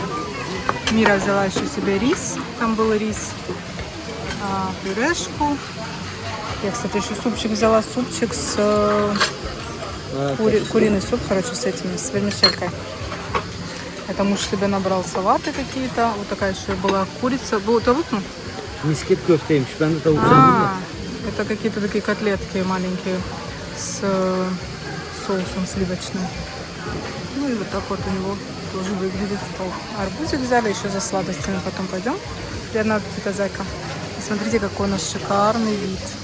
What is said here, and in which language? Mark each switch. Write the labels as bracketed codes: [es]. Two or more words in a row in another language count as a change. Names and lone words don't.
[ru] Мира взяла еще себе рис. Там был рис. Пюрешку. Я, кстати, еще супчик взяла. Супчик с... куриный суп, короче, с этими, с вермишелькой. Это муж себе набрал салаты какие-то. Вот такая еще была курица. Был тавук? [tr] Misket köfteymiş. Ben de tavuk sandım. [ru] Это какие-то такие котлетки маленькие с соусом сливочным. Ну и вот так вот у него тоже выглядит стол. Арбузик взяли еще за сладостями, потом пойдем. Приятного аппетита, зайка. И смотрите, какой у нас шикарный вид.